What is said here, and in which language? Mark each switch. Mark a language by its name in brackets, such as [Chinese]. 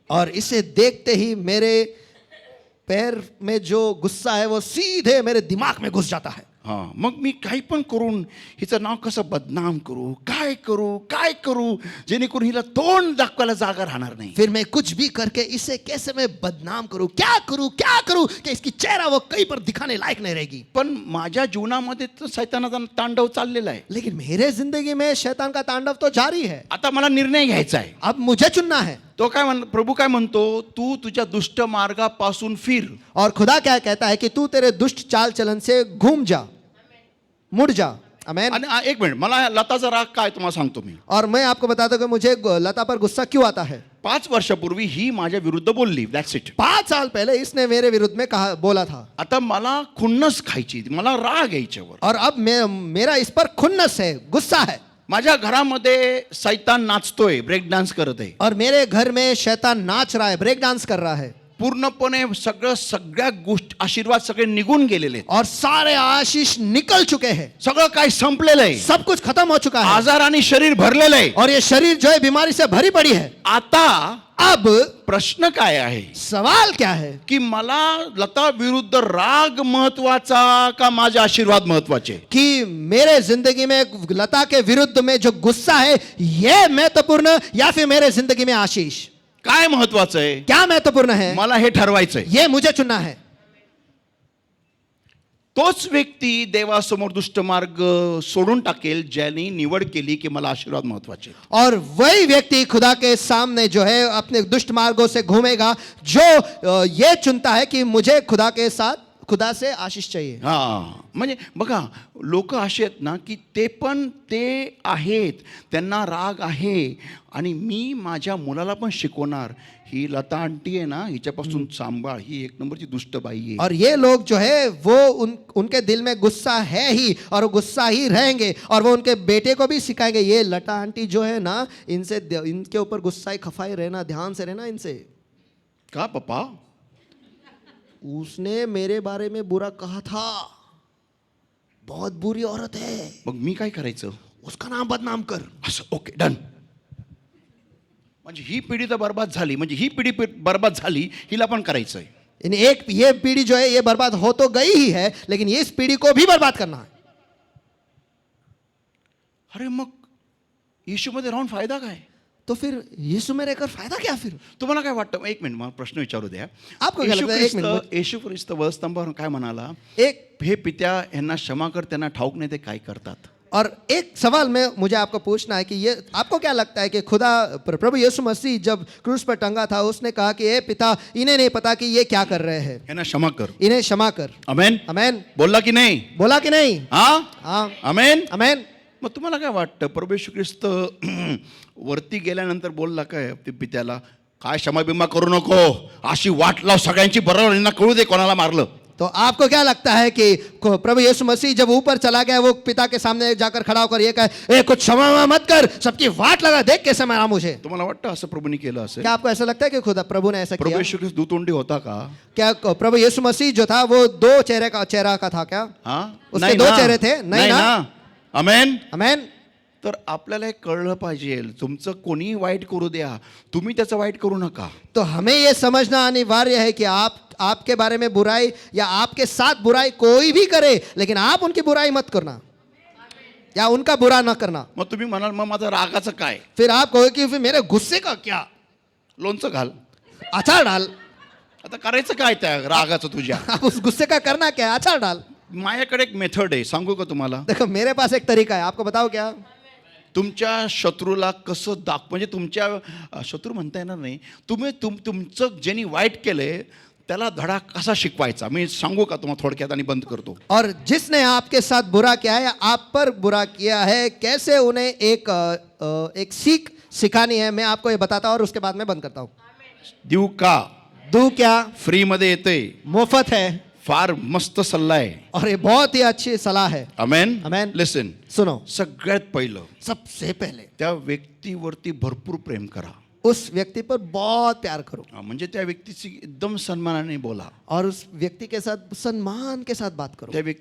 [Hindi] और इसे देखते ही मेरे पैर में जो गुस्सा है वो सीधे मेरे दिमाग में घुस जाता है. [Marathi] हां, मग मी काही पण करून हिचं नाव कसं बदनाम करू, काय करू जेणेकरून हिला तोंड दाखवायला जागा राहणार नाही. [Hindi] फिर मैं कुछ भी करके इसे कैसे मैं बदनाम करूं, क्या करूं कि इसकी चेहरा वो कहीं पर दिखाने लायक नहीं रहेगी. [Marathi] पण माझ्या जीवनामध्ये तर शैतानाचा तांडव चाललेला आहे. [Hindi] लेकिन मेरे जिंदगी में शैतान का तांडव तो जारी है. [Marathi] आता मला निर्णय घ्यायचा आहे. [Hindi] अब मुझे चुनना है. [Marathi] तो प्रभू काय म्हणतो, तू तुझ्या दुष्ट मार्गापासून फिर. [Hindi] और खुदा क्या कहता है कि तू तेरे दुष्ट चाल चलन से घूम जा, मुड़ जा. [Marathi] आमेन. आणि एक मिनिट, मला लताचा राग काय तुम्हाला सांगतो मी. [Hindi] और मैं आपको बताता हूं कि मुझे लता पर गुस्सा क्यों आता है. [Marathi] 5 वर्षापूर्वी ही माझ्या विरुद्ध बोलली. [English] That's it. [Hindi] 5 साल पहले इसने मेरे विरुद्ध में बोला था. [Marathi] आता मला खुन्नस खायची, मला राग यायच्यावर. [Hindi] और अब मेरा इस पर खुन्नस है, गुस्सा है. [Marathi] माझ्या घरामध्ये शैतान नाचतोय, ब्रेक डान्स करत आहे. [Hindi] और मेरे घर में शैतान नाच रहा है, ब्रेक डांस कर रहा है. [Marathi] पूर्णपणे सगळ्या गोष्टी आशीर्वाद सगळे निघून गेलेले आहेत. [Hindi] और सारे आशीष निकल चुके हैं. [Marathi] सगळं काय संपलेलं आहे. [Hindi] सब कुछ खत्म हो चुका है. [Marathi] आजाराने शरीर भरलेलं आहे. [Hindi] और ये शरीर जो है बीमारी से भरी पड़ी है. [Marathi] आता [Hindi] अब [Marathi] प्रश्न काय आहे, [Hindi] सवाल क्या है [Marathi] की मला लता विरुद्ध राग महत्वाचा का माझे आशीर्वाद महत्वाचे. [Hindi] कि मेरे जिंदगी में लता के विरुद्ध में जो गुस्सा है ये महत्वपूर्ण या फिर मेरे जिंदगी में आशीष. [Marathi] काय महत्वाचं आहे, [Hindi] क्या महत्वपूर्ण है, [Marathi] मला हे ठरवायचंय. [Hindi] ये मुझे चुनना है. [Marathi] तोच व्यक्ती देवासमोर दुष्ट मार्ग सोडून टाकेल ज्याने निवड केली की मला आशीर्वाद महत्वाचे. [Hindi] और वही व्यक्ति खुदा के सामने जो है अपने दुष्ट मार्गों से घूमेगा जो ये चुनता है कि मुझे खुदा से आशीष चाहिए. [Marathi] हा, म्हणजे बघा, लोक असे आहेत ना की ते आहेत, त्यांना राग आहे आणि मी माझ्या मुलाला पण शिकवणार, ही लता आंटी आहे ना, हिच्यापासून सांभाळ, ही एक नंबरची दुष्ट बाई आहे. [Hindi] और ये लोग जो है वो उनके दिल में गुस्सा है ही और गुस्सा ही रहेंगे. और वो उनके बेटे को भी सिखाएंगे, ये लता आंटी जो है ना, इनके ऊपर गुस्सा ही खफाई रहना, ध्यान से रहना इनसे. [Marathi] का पप्पा, [Hindi] उसने मेरे बारे में बुरा कहा था, बहुत बुरी औरत है, [Marathi] मग मी काय करायचं, [Hindi] उसका नाम बदनाम कर. [Marathi] असं. [English] Okay, done. [Marathi] म्हणजे ही पिढी तर बर्बाद झाली, म्हणजे ही पिढी बर्बाद झाली, हिला पण करायचंय. [Hindi] ये पीढ़ी जो है ये बर्बाद हो तो गई ही है, लेकिन ये इस पीढ़ी को भी बर्बाद करना है. [Marathi] अरे मग येशूमध्ये राहून फायदा काय. [Hindi] तो फिर यीशु में रहकर फायदा क्या फिर? [Marathi] तुम्हाला काय वाटतं? एक मिनिट मला प्रश्न विचारू द्या. [Hindi] आपको क्या लगता है? एक मिनिट. [Marathi] येशू ख्रिस्त वधस्तंभावर काय म्हणाला? [Hindi] एक [Marathi] हे पित्या यांना क्षमा कर, त्यांना ठाऊक नाही ते काय करतात. [Hindi] और एक सवाल में मुझे आपको पूछना है कि ये आपको क्या लगता है कि खुदा प्रभु यीशु मसीह जब क्रूस पर टंगा था उसने कहा कि ए पिता इन्हें नहीं पता कि ये क्या कर रहे हैं, [Marathi] यांना क्षमा कर. [Hindi] इन्हें क्षमा कर. अमेन. अमेन. [Marathi] बोलला की नाही? [Hindi] बोला कि नहीं? [Marathi] हा. [Hindi] हाँ. [Marathi] अमेन. [Hindi] अमेन. [Marathi] मग तुम्हाला काय वाटतं? प्रभू येशू ख्रिस्त वरती गेल्यानंतर बोलला काय ते पित्याला? काय क्षमा बिमा करू नको, अशी वाट लाव सगळ्यांची, बरोबर यांना कळू दे कोणाला मारलं. [Hindi] तो आपको क्या लगता है कि प्रभु यीशु मसीह जब ऊपर चला गया वो पिता के सामने जाकर खड़ा होकर ये कहे ए कुछ क्षमा मत कर, सबकी वाट लगा, देख कैसे मारा मुझे? [Marathi] तुम्हाला वाटतं असं प्रभूने केलं असेल? [Hindi] क्या आपको ऐसा लगता है कि खुदा प्रभु ने ऐसा [Marathi] प्रभू [Hindi] किया? [Marathi] येशू ख्रिस्त दुतोंडी होता का? [Hindi] क्या प्रभु यीशु मसीह जो था वो दो चेहरा का था क्या? [Marathi] हा. [Hindi] उसके [Marathi] नाही [Hindi] दो [Marathi] ना. [Hindi] चेहरे थे? नहीं ना. [Marathi] अमेन. [Hindi] अमेन. [Marathi] तर आपल्याला हे कळलं पाहिजे, तुमचं कोणीही वाईट करू द्या, तुम्ही त्याचं वाईट करू नका. [Hindi] तो हमें ये समझना अनिवार्य है कि आपके बारे में बुराई या आपके साथ बुराई कोई भी करे, लेकिन आप उनकी बुराई मत करना या उनका बुरा न करना. [Marathi] मग तुम्ही म्हणाल मग माझं रागाचं काय? [Hindi] फिर आप कहोगे कि फिर मेरे गुस्से का क्या? [Marathi] लोणचं घाल. [Hindi] अचार डाल. [Marathi] आता करायचं काय त्या रागाचं तुझ्या? [Hindi] आप उस गुस्से का करना क्या है? अचार डाल. [Marathi] माझ्याकडे एक मेथड आहे, सांगू का तुम्हाला? [Hindi] देखो मेरे पास एक तरीका है, आपको बताओ क्या? [Marathi] तुमच्या शत्रूला कसं म्हणजे तुमच्या शत्रू म्हणता येणार नाही, तुमचं ज्यांनी वाईट केलंय त्याला धडा कसा शिकवायचा मी सांगू का तुम्हाला थोडक्यात आणि बंद करतो. [Hindi] और जिसने आपके साथ बुरा किया है, आप पर बुरा किया है, कैसे उन्हें एक सीख सिखानी है, मैं आपको ये बताता हूँ और उसके बाद मैं बंद करता हूँ. [Marathi] देऊ का? [Hindi] दू क्या? [Marathi] फ्री मध्ये येते, [Hindi] मुफ्त है [Marathi] फार मस्त सल्ला आहे. [Hindi] और ये बहुत ही अच्छी सलाह है. [Marathi] अमेन. [Hindi] अमेन. [English] Listen. [Hindi] सुनो, [Marathi] सगळ्यात पहिलं [Hindi] सबसे पहले [Marathi] त्या व्यक्तीवरती भरपूर प्रेम करा. [Hindi] उस व्यक्ति पर बहुत प्यार करो [Marathi] म्हणजे त्या व्यक्तीची एकदम सन्मानाने बोला. [Hindi] और उस व्यक्ति के साथ सम्मान के साथ बात करो